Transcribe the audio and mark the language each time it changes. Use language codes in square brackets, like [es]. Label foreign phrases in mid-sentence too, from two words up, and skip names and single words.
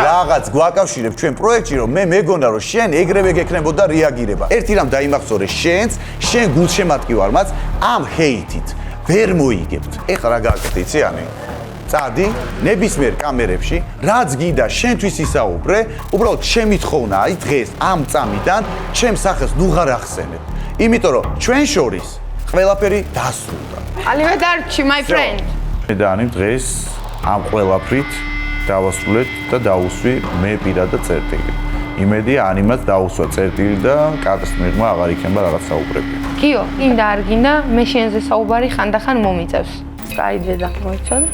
[ka] რაღაც გვაკავშირებს ჩვენ პროექტში რომ მე მეგონა რომ შენ ეგრევე გექნებოდა რეაგირება ერთი რამ დაიმახსოვრე შენ გულშემატკივარმაც ამ ჰეითით ვერ მოიგებთ ეხლა რა გააკეთე იციანი წადი ნებისმიერ კამერებში რაც გინდა შენთვის ისაუბრე უბრალოდ შემithხოვნა აი დღეს ამ წამიდან ჩემ სახეს ნუ ღარ ახსენებ იმიტომ რომ ჩვენ შორის ყველაფერი დასრულდა. [en] Arrivederci, my friend. [ka] მე და ანი დღეს ამ ყველაფრით დავასრულეთ და დაუსვი მე პირადად წერტილი. იმედია ანიმაც დაუსვა წერტილი და კადრს მიღმა აღარ იქნება რაღაც საუბრები. გიო, გინდა არ გინდა, მე შენზე საუბარი ხანდახან მომიწევს. კაი დედა, მოიცადე?